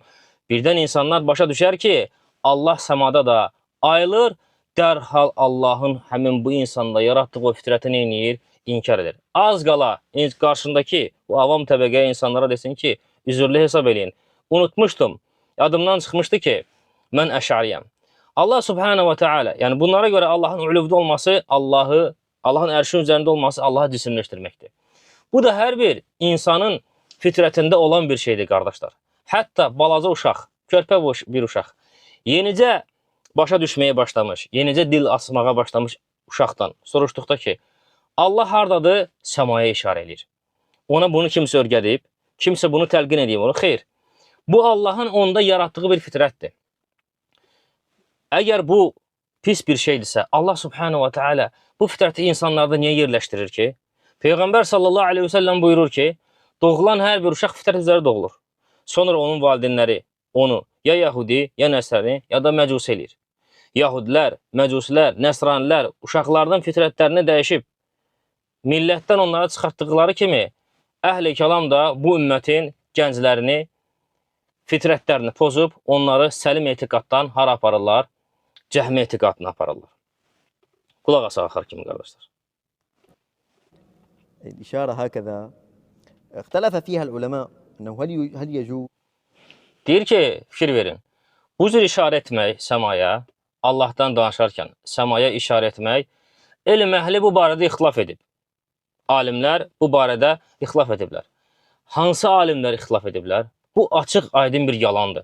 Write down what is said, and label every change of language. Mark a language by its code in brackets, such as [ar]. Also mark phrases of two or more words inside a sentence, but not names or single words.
[az] Birdən insanlar başa düşər ki, Allah səmada da ayılır, dərhal Allahın həmin bu insanda yaratdığı o fitrətini eləyir, inkar edir. Az qala qarşındakı bu avam təbəqəyə insanlara desin ki, üzürlü hesab eləyin. Unutmuşdum, yadımdan çıxmışdı ki, mən əşəriyəm. [ar] الله سبحانه وتعالى, [az] yəni bunlara görə Allahın üluvda olması, Allahın ərşin üzərində olması Allahı cisimləşdirməkdir. Bu da hər bir insanın fitrətində olan bir şeydir, qardaşlar. Hətta balaca uşaq, körpə bir uşaq, yenicə başa düşməyə başlamış, yenicə dil asmağa başlamış uşaqdan soruşduqda ki, Allah hardadır? Səmaya işarə edir. Ona bunu kimsə örgədib, kimsə bunu təlqin edib, onu xeyr. Bu Allahın onda yaratdığı bir fitrətdir. Əgər bu pis bir şeydirsə, Allah [ar] سبحانه وتعالى [az] bu fitrəti insanlarda niyə yerləşdirir ki? Peyğəmbər [ar] صلى الله عليه وسلم [az] buyurur ki, doğulan hər bir uşaq fitrət üzrə doğulur. Sonra onun valideynləri onu ya Yahudi, ya Nəsrani, ya da Məcusi eləyir. Yahudilər, Məcusilər, Nəsranilər uşaqlardan fitrətlərini dəyişib, millətdən onlara çıxartdıqları kimi, əhl-i kəlam da bu ümmətin gənclərini, fitrətlərini pozub, onları səlim etiqaddan hara aparırlar? Cəhmi etiqadına aparırlar. Qulaq asaq axar kimi, qardaşlar. [ar] الإشارة هكذا اختلف فيها العلماء أنه هل يجوز. [az] Deyir ki, fikir verin. Bu cür işarə etmək səmaya, Allahdan danışarkən səmaya işarə etmək elm əhli bu barədə ixtilaf edib. Alimlər bu barədə ixtilaf ediblər. Hansı alimlər ixtilaf ediblər? Bu açıq aydın bir yalandır.